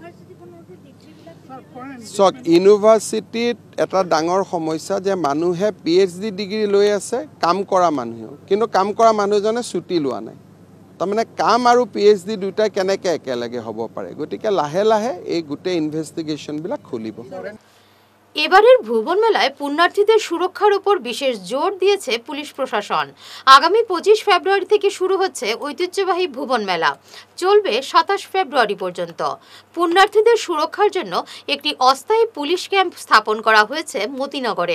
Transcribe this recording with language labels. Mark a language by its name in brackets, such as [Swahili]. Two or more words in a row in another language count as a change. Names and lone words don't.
[Assamese] চক ইউনিভাৰ্চিটিত এটা ডাঙৰ সমস্যা যে মানুহে [English] PhD degree [Assamese] লৈ আছে, কাম কৰা মানুহেও, কিন্তু কাম কৰা মানুহজনে ছুটি লোৱা নাই। তাৰমানে কাম আৰু PhD দুটাই কেনেকৈ একেলগে হ'ব পাৰে? গতিকে লাহে লাহে এই গোটেই ইনভেষ্টিগেশ্যনবিলাক খুলিব। [Bangla] এবারের ভুবন মেলায় পুণ্যার্থীদের সুরক্ষার উপর বিশেষ জোর দিয়েছে পুলিশ প্রশাসন। আগামী 25 ফেব্রুয়ারি থেকে শুরু হচ্ছে ঐতিহ্যবাহী ভুবন মেলা, চলবে 27 ফেব্রুয়ারি পর্যন্ত। পুণ্যার্থীদের সুরক্ষার জন্য একটি অস্থায়ী পুলিশ ক্যাম্প স্থাপন করা হয়েছে মতিনগরে।